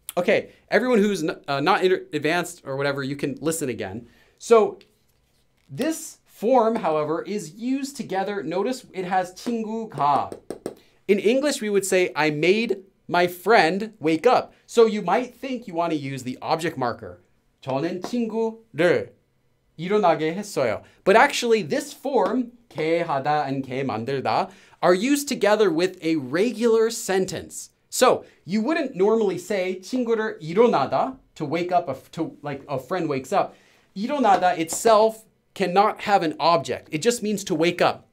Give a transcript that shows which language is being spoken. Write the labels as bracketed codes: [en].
[en] Okay, everyone who's not advanced or whatever, you can listen again. So this form, however, is used together. Notice it has 친구가. In English, we would say, I made my friend wake up. So you might think you want to use the object marker. [ko] 저는 친구를 일어나게 했어요. [en] But actually, this form, 개 하다 and 개 만들다, are used together with a regular sentence. So you wouldn't normally say [ko] 친구를 일어나다, [en] to wake up, like a friend wakes up. 일어나다 itself cannot have an object. It just means to wake up.